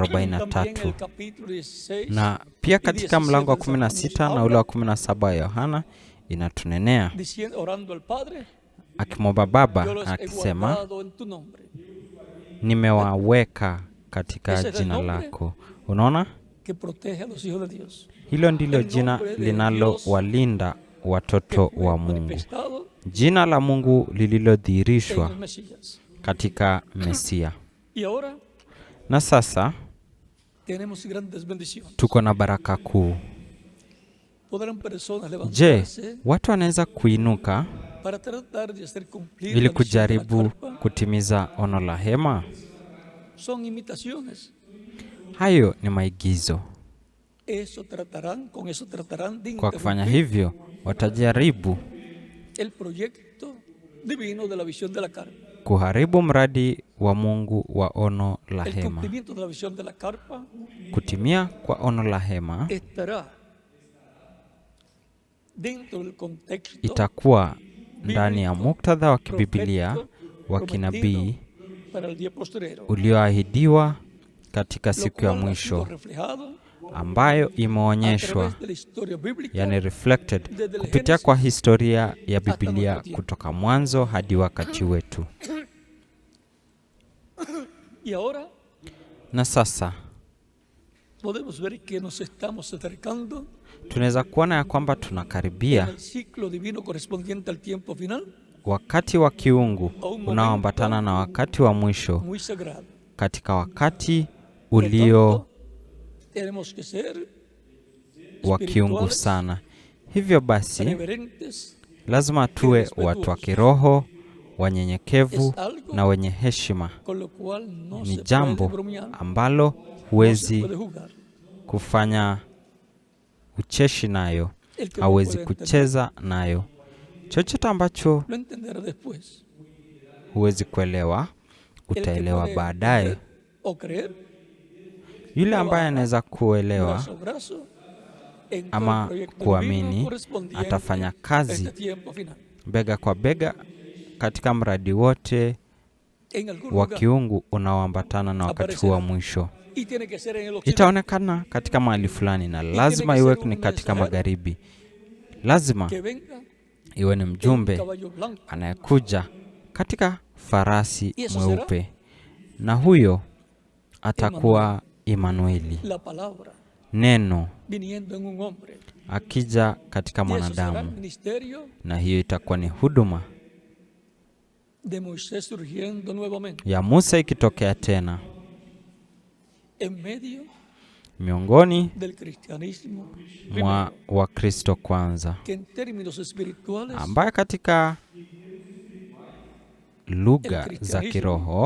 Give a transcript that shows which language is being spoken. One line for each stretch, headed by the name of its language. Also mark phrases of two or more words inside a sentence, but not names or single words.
Spanish: También 43, el capítulo 16
Swahili: na pia katika mlango wa
Spanish: de San
Swahili: 16 na ule wa 17 wa Yohana inatunenea
Spanish: orando al Padre,
Swahili: akimwomba Baba
Spanish: yo los he
Swahili: akisema,
Spanish: guardado en tu nombre,
Swahili: nimewaweka katika
Spanish: Ese es el
Swahili: jina
Spanish: nombre.
Swahili: lako. Unaona,
Spanish: que protege a los hijos de Dios,
Swahili: hilo ndilo
Spanish: El
Swahili: jina
Spanish: nombre de
Swahili: linalowalinda
Spanish: que
Swahili: watoto
Spanish: fue
Swahili: wa Mungu,
Spanish: manifestado
Swahili: jina la Mungu
Spanish: en
Swahili: lililodhihirishwa
Spanish: el Mesías.
Swahili: katika Mesia.
Spanish: Y ahora
Swahili: Na sasa
Spanish: tenemos grandes bendiciones.
Swahili: tuko na baraka kuu.
Spanish: Podrán personas
Swahili: Je,
Spanish: levantarse
Swahili: watu wanaweza kuinuka
Spanish: para tratar de hacer cumplir
Swahili: ili
Spanish: la visión de la
Swahili: kujaribu
Spanish: carpa
Swahili: kutimiza ono la hema?
Spanish: son imitaciones.
Swahili: Hayo ni maigizo.
Spanish: Con eso tratarán de
Swahili: Kwa kufanya
Spanish: interrumpir
Swahili: hivyo, watajaribu
Spanish: el proyecto divino de la visión de la carpa.
Swahili: kuharibu mradi wa Mungu wa ono la
Spanish: El
Swahili: hema.
Spanish: cumplimiento de la visión de la carpa
Swahili: Kutimia kwa ono la hema
Spanish: estará dentro del contexto
Swahili: itakuwa ndani ya muktadha wa kibibilia wa kinabii
Spanish: para el día postrero,
Swahili: ulioahidiwa katika
Spanish: lo
Swahili: siku ya
Spanish: cual ha sido
Swahili: mwisho,
Spanish: reflejado
Swahili: ambayo
Spanish: a
Swahili: imeonyeshwa,
Spanish: través de la historia bíblica
Swahili: yani reflected,
Spanish: desde el
Swahili: kupitia
Spanish: Génesis
Swahili: kwa historia ya
Spanish: hasta
Swahili: Biblia
Spanish: nuestro tiempo.
Swahili: kutoka mwanzo hadi wakati wetu.
Spanish: Y ahora
Swahili: Na sasa
Spanish: podemos ver que nos estamos acercando
Swahili: tunaweza kuona ya kwamba
Spanish: en
Swahili: tunakaribia
Spanish: el ciclo divino correspondiente al tiempo final,
Swahili: wakati wa kiungu unaoambatana na wakati wa mwisho,
Spanish: muy sagrado.
Swahili: katika wakati
Spanish: Por
Swahili: ulio
Spanish: tanto, tenemos que ser
Swahili: wa kiungu
Spanish: espirituales,
Swahili: sana. Hivyo basi
Spanish: reverentes,
Swahili: lazima tuwe watu wa kiroho, wanyenyekevu
Spanish: es algo
Swahili: na wenye heshima.
Spanish: con lo cual no
Swahili: Ni
Spanish: se puede
Swahili: jambo
Spanish: bromear,
Swahili: ambalo
Spanish: no se
Swahili: huwezi
Spanish: puede jugar.
Swahili: kufanya ucheshi nayo,
Spanish: El que no
Swahili: hauwezi
Spanish: puede entender,
Swahili: kucheza nayo. Chochote ambacho
Spanish: lo entenderá después.
Swahili: huwezi kuelewa,
Spanish: El que
Swahili: utaelewa
Spanish: puede
Swahili: baadaye.
Spanish: entender o creer,
Swahili: Yule ambaye anaweza kuelewa
Spanish: brazo a brazo, en todo el
Swahili: ama
Spanish: proyecto divino
Swahili: kuamini
Spanish: correspondiente
Swahili: atafanya
Spanish: a
Swahili: kazi
Spanish: este tiempo final.
Swahili: bega kwa bega katika mradi wote
Spanish: En algún
Swahili: wa
Spanish: lugar,
Swahili: kiungu unaoambatana na wakati huu wa mwisho.
Spanish: y tiene que ser en el occidente.
Swahili: Itaonekana katika mahali fulani na lazima iwe ni katika magharibi. Lazima
Spanish: Que venga
Swahili: iwe ni
Spanish: en
Swahili: mjumbe
Spanish: caballo blanco.
Swahili: anayekuja katika farasi
Spanish: Y eso
Swahili: mweupe, na huyo atakuwa Imanueli,
Spanish: La palabra
Swahili: neno
Spanish: viniendo en un hombre.
Swahili: akija katika
Spanish: Y eso será el
Swahili: mwanadamu,
Spanish: ministerio
Swahili: na hiyo itakuwa ni huduma
Spanish: de Moisés surgiendo nuevamente
Swahili: ya Musa ikitokea tena
Spanish: en medio
Swahili: miongoni
Spanish: del cristianismo,
Swahili: mwa Wakristo kwanza,
Spanish: que en términos espirituales
Swahili: ambaye katika lugha za kiroho